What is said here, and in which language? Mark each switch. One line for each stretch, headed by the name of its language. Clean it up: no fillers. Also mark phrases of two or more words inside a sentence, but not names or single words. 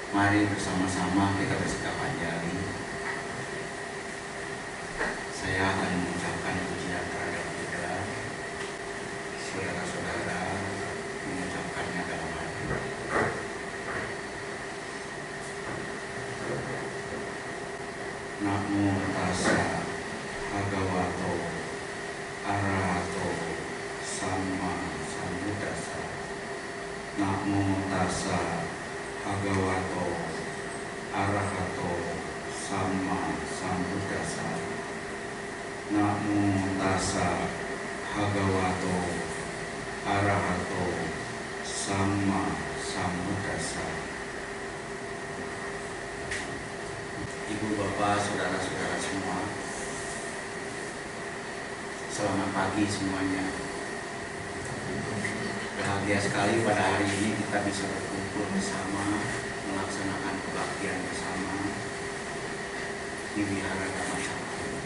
Indonesian: mari bersama-sama kita bersikap anjali. Saya akan mengucapkan pujian terhadap Buddha. Saudara-saudara mengucapkannya dalam hati.
Pali: Namo tassa bhagavato arahato samma sambuddhassa. Namo tassa bhagavato arahato samma sambuddhassa. Namo tassa bhagavato arahato samma sambuddhassa.
Indonesian: Ibu, bapak, saudara-saudara semua, selamat pagi semuanya. Bahagia sekali pada hari ini kita bisa berkumpul bersama, melaksanakan kebaktian bersama di Wihara Dhamma Sakti.